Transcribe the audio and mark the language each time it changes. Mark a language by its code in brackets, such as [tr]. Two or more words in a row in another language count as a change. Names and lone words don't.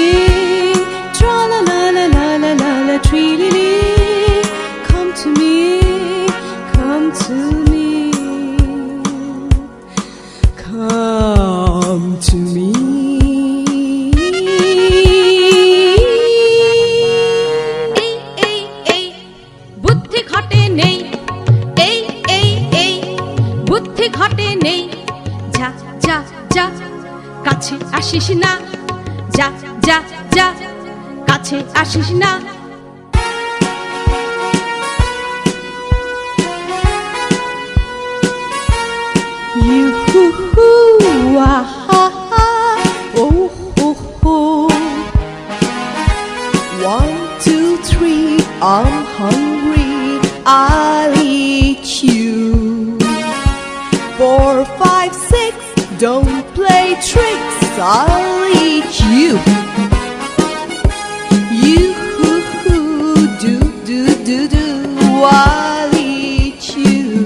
[en] Tra la la la la la la la tree lily, come to me, come to me, come to me. [bn] এই এই এই বুদ্ধি ঘটে নেই, এই এই এই বুদ্ধি ঘটে নেই। যা যা যা কাছে আসিস না, যা যা যা কাছে আসিস না। You hoo hoo ah ha ha oh ho ho. [en] 1, 2, 3 I'm hungry, I'll eat you. 4, 5, 6 don't play tricks, I'll eat you. You hoo hoo do do do do, I'll eat you.